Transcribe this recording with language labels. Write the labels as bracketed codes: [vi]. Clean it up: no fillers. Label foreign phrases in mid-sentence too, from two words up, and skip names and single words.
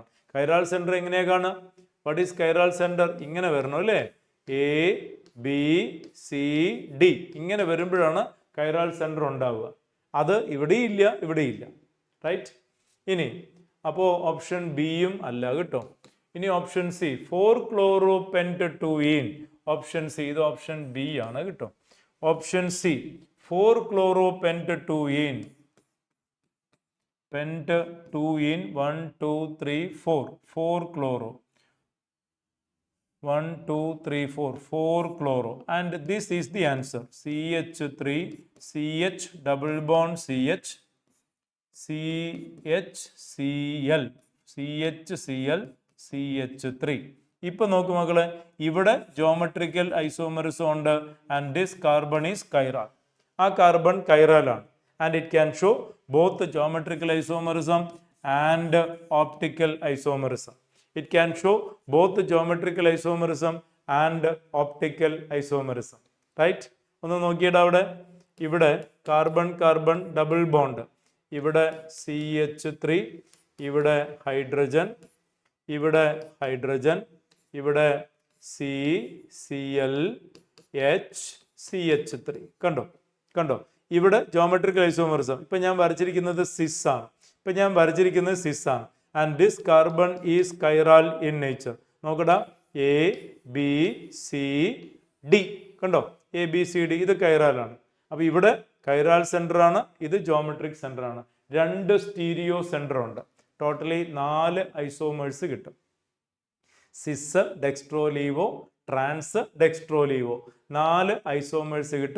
[en] chiral center [ml] എങ്ങനെയാ കാണുക? [en] what is chiral center? [ml] ഇങ്ങനെ വരണം അല്ലേ, ABCD ഇങ്ങനെ വരുമ്പോഴാണ് [en] കൈറാൾ സെന്റർ [ml] ഉണ്ടാവുക. അത് ഇവിടെയില്ല, ഇവിടെയില്ല. റൈറ്റ്. ഇനി അപ്പോൾ ഓപ്ഷൻ ബിയും അല്ല കേട്ടോ. ഇനി [en] ഓപ്ഷൻ സി [ml] 4-chloro-pent-2-ene. [en] ഓപ്ഷൻ സി, [ml] ഇത് [en] ഓപ്ഷൻ ബി [ml] ആണ് കേട്ടോ. [en] ഓപ്ഷൻ സി [ml] 4-chloro-pent-2-ene. pent-2-ene 1 2 3 4 4-chloro 1 2 3 4 4-chloro, [en] and this is the answer. CH3 CH double bond CH CHCl CHCl CH3. [ml] ഇപ്പൊ നോക്കൂ മക്കളെ, ഇവിടെ [en] geometrical isomerism ഉണ്ട്, and this carbon is chiral. [ml] ആ കാർബൺ കൈറാലാണ്, [en] and it can show both geometrical isomerism and optical isomerism. It can show both the geometrical isomerism and optical isomerism. Right? [ml] ഒന്ന് നോക്കിയിട്ട് അവിടെ, ഇവിടെ [en] കാർബൺ കാർബൺ ഡബിൾ ബോണ്ട്, [ml] ഇവിടെ CH3, ഇവിടെ ഹൈഡ്രജൻ, ഇവിടെ CCl H CH3. കണ്ടോ ഇവിടെ [en] ജോമെട്രിക്കൽ ഐസോമറിസം. [ml] ഇപ്പൊ ഞാൻ വരച്ചിരിക്കുന്നത് സിസ് ആണ്. [en] And this carbon is chiral in nature. [ml] നോക്കടാ, ABCD കണ്ടോ, ABCD ഇത് കൈറാലാണ്. അപ്പൊ ഇവിടെ [en] കൈറാൾ സെന്റർ [ml] ആണ്, ഇത് [en] ജോമെട്രിക് സെന്റർ [ml] ആണ്. 2 [en] സ്റ്റീരിയോ സെന്റർ [ml] ഉണ്ട്. ടോട്ടലി 4 ഐസോമേഴ്സ് കിട്ടും. [en] cis dextrolevo, trans dextrolevo, 4 isomers കിട്ടും.